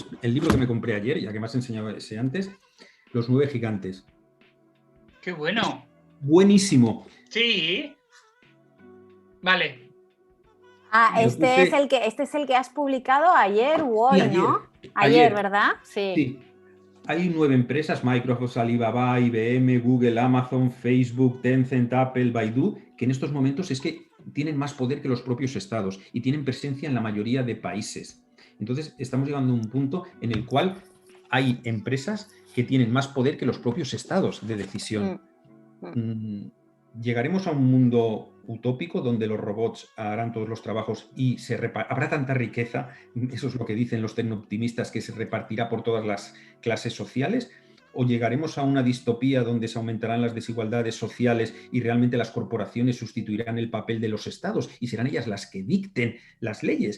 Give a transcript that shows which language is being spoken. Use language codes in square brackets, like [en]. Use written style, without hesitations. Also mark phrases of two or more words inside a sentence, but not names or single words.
[es] el libro que me compré ayer, ya que me has enseñado ese antes, Los 9 gigantes. ¡Qué bueno! Buenísimo. Sí. Vale. Este es el que has publicado ayer o hoy, Sí, ¿no? Ayer, ¿verdad? Sí. Sí. Hay 9 empresas, Microsoft, Alibaba, IBM, Google, Amazon, Facebook, Tencent, Apple, Baidu, que en estos momentos es que tienen más poder que los propios estados y tienen presencia en la mayoría de países. Entonces, estamos llegando a un punto en el cual hay empresas que tienen más poder que los propios estados de decisión. Llegaremos a un mundo utópico donde los robots harán todos los trabajos y habrá tanta riqueza, eso es lo que dicen los tecnooptimistas, que se repartirá por todas las clases sociales, o llegaremos a una distopía donde se aumentarán las desigualdades sociales y realmente las corporaciones sustituirán el papel de los estados y serán ellas las que dicten las leyes.